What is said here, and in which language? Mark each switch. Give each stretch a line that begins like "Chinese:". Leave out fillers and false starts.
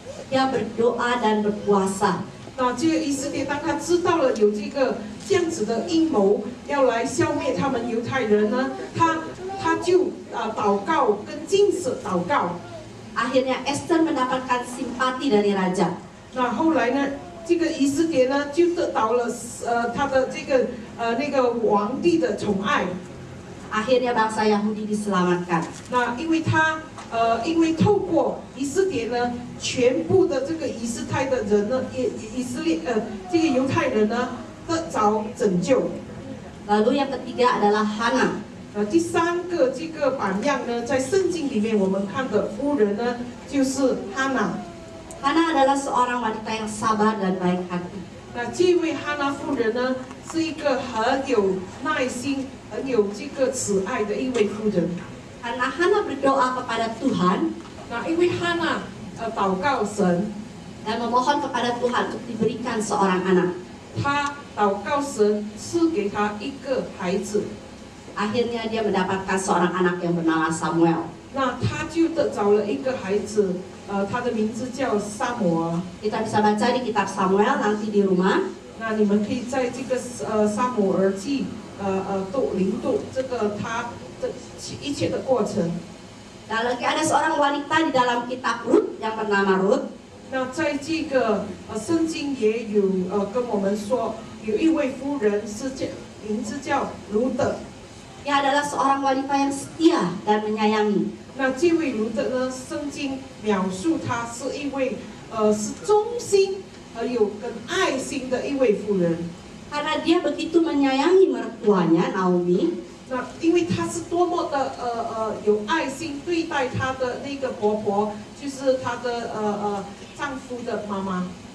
Indonesian: Dia berdoa dan berpuasa.
Chinese: 那这个以斯帖当他知道了有这样子的阴谋要来消灭他们犹太人呢，他就祷告跟禁食祷告。
Indonesian: Akhirnya Esther mendapatkan simpati dari raja.
Chinese: 那后来呢，这个以斯帖呢就得到了他的这个那个皇帝的宠爱。
Indonesian: Akhirnya bangsa Yahudi diselamatkan.
Chinese: 那因为透过以斯帖呢，全部的这个以斯泰的人呢，以色列这个犹太人呢得着拯救。
Indonesian: Lalu yang ketiga adalah Hana.
Chinese: 第三个这个榜样呢，在圣经里面我们看的夫人呢，就是哈娜。
Indonesian: Hana adalah seorang wanita yang sabar dan baik hati.
Chinese: 那这位哈娜夫人呢，是一个很有耐心、很有这个慈爱的一位夫人。
Indonesian: Karena Hana berdoa kepada Tuhan
Chinese: 那因为哈娜祷告神，
Indonesian: dan memohon kepada Tuhan untuk diberikan seorang anak.
Chinese: 她祷告神赐给她一个孩子。
Indonesian: Akhirnya dia mendapatkan seorang anak yang bernama Samuel.
Chinese: 那他就得着了一个孩子，他的名字叫撒母耳。
Indonesian: Kita bisa baca di kitab Samuel nanti di rumah.
Chinese: 那你们可以在这个撒母耳记领读这个他的一切的过程。
Indonesian: Dan lagi ada seorang wanita di dalam kitab Rut yang bernama Rut.
Chinese: 那在这个圣经也有跟我们说，有一位妇人名字叫卢德。
Indonesian: Dia adalah seorang wanita yang setia dan menyayangi.
Chinese: 那这位卢德呢，圣经描述她是一位是忠心而有跟爱心的一位妇人。
Indonesian: Karena dia begitu menyayangi mertuanya Naomi,
Chinese: 那因为她是多么的有爱心对待她的那个婆婆，就是她的丈夫的妈妈。